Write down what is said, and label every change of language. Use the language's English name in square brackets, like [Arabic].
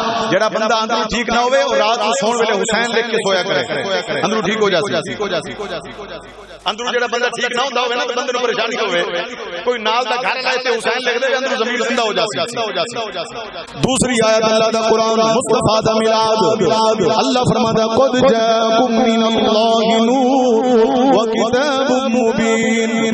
[Punjabi] جڑا بندہ اندروں ٹھیک نہ ہوئے اور رات کو سون ویلے حسین لکھ کے سویا کرے اندروں ٹھیک ہو جاسی. اندروں جڑا بندہ ٹھیک نہ ہوندا ہوے نا تے بندے نوں پریشانی ہوے کوئی نال دا گھر لائے تے حسین لکھ دے اندروں زمین زندہ ہو جاسی. دوسری آیت اللہ دا قرآن مصطفیٰ دا میلاد. [Urdu] اللہ فرماتا ہے [Arabic] قد جاءکم من اللہ نور وکتاب مبین.